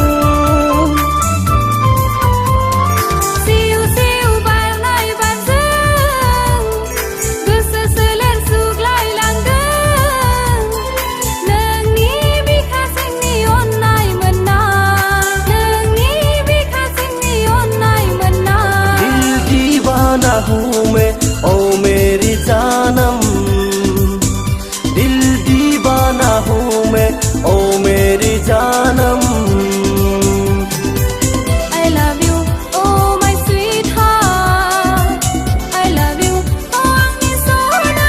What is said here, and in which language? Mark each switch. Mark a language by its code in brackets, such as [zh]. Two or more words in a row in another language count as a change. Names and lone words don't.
[brx] सिउ सिउ बारनाय बारजों गोसो सोलेर सुग्लायलांदों नोंनि बिखा जोंनि अननाय मोननाय नोंनि बिखा जोंनि अननाय मोननाय [hi] दिल दीवाना हूँ मैं ओ मेरी जानम दिल दीवाना हूँ मैं ओ मेरी जानम [en] I love you oh my sweetheart I love you oh [brx] आंनि सना